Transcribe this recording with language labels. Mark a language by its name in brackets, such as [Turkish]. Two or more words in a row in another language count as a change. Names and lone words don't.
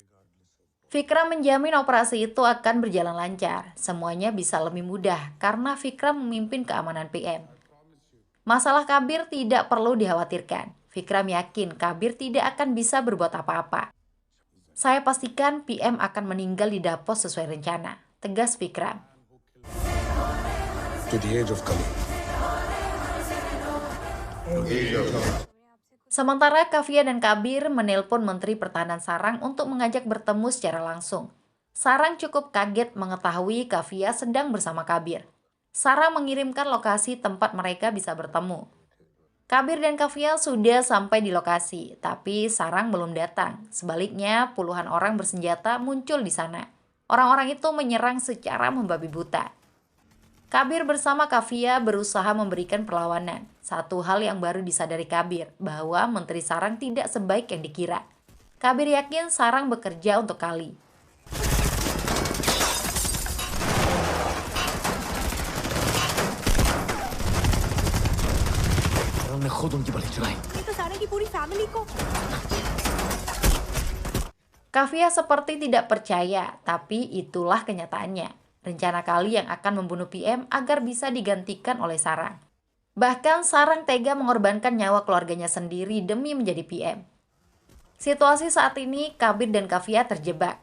[Indonesian] Vikram menjamin operasi itu akan berjalan lancar. Semuanya bisa lebih mudah karena Vikram memimpin keamanan PM. Masalah Kabir tidak perlu dikhawatirkan. Vikram yakin Kabir tidak akan bisa berbuat apa-apa. Saya pastikan PM akan meninggal di Davos sesuai rencana, tegas Vikram. [English] To the age of Kali. [Indonesian] Sementara Kavya dan Kabir menelpon Menteri Pertahanan Sarang untuk mengajak bertemu secara langsung. Sarang cukup kaget mengetahui Kavya sedang bersama Kabir. Sarang mengirimkan lokasi tempat mereka bisa bertemu. Kabir dan Kavya sudah sampai di lokasi, tapi Sarang belum datang. Sebaliknya, puluhan orang bersenjata muncul di sana. Orang-orang itu menyerang secara membabi buta. Kabir bersama Kavya berusaha memberikan perlawanan. Satu hal yang baru disadari Kabir, bahwa Menteri Sarang tidak sebaik yang dikira. Kabir yakin sarang bekerja untuk Kali. [Hindi] मैं खुद उनकी बलि चढ़ाई। ये तो सारंग की पूरी फैमिली को [Indonesian] Kafia seperti tidak percaya, tapi itulah kenyataannya. Rencana Kali yang akan membunuh PM agar bisa digantikan oleh Sarang. Bahkan Sarang tega mengorbankan nyawa keluarganya sendiri demi menjadi PM. Situasi saat ini, Kabir dan Kafia terjebak.